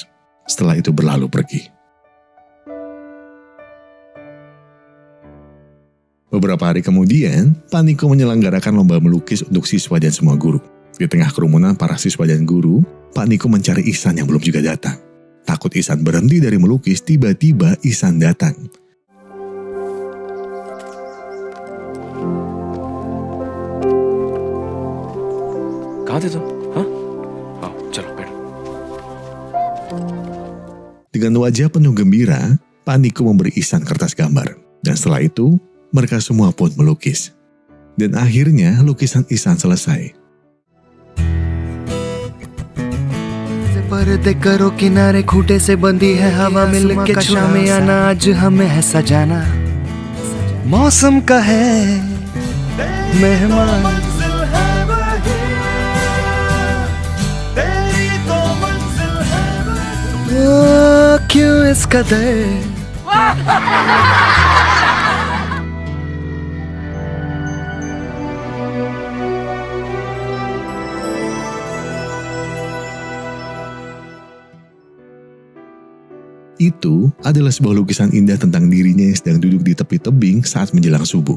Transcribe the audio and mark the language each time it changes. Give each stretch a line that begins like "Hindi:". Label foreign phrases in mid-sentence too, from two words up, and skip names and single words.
Indonesian: Setelah itu berlalu pergi. Beberapa hari kemudian, Pak Nikum menyelenggarakan lomba melukis untuk siswa dan semua guru. Di tengah kerumunan para siswa dan guru, Pak Nikum mencari Ihsan yang belum juga datang. Takut Ihsan berhenti dari melukis, tiba-tiba Ihsan datang.
Hindi: कहाँ थे तुम? हाँ? आओ, चलो बैठो.
Indonesian: Dengan wajah penuh gembira, Pak Nikum memberi Ihsan kertas gambar. Dan setelah itu, mereka semua pun melukis. Dan akhirnya lukisan Ihsan selesai.
Hindi: पर्दे करो किनारे खूटे से बंदी है हवा मिल के शामे आना आज हमें है सजाना मौसम का है मेहमान क्यों इस कदर
Indonesian: Itu adalah sebuah lukisan indah tentang dirinya yang sedang duduk di tepi tebing saat menjelang subuh.